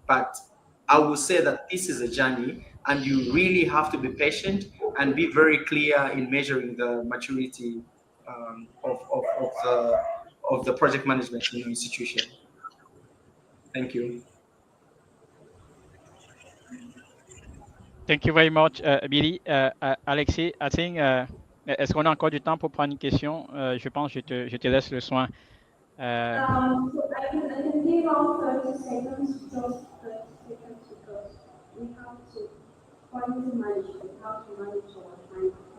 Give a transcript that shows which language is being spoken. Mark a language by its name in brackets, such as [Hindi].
[English] But I will say that this is a journey, and you really have to be patient and be very clear in measuring the maturity of the project management in your institution. Thank you. Thank you very much, Billy. [French] Alexis, [English] I think, [French] est-ce qu'on a encore du temps pour prendre une question? Je pense que je te laisse le soin. [English] So I can give out 30 seconds, just 30 seconds, because we have to, according to management, how to manage our time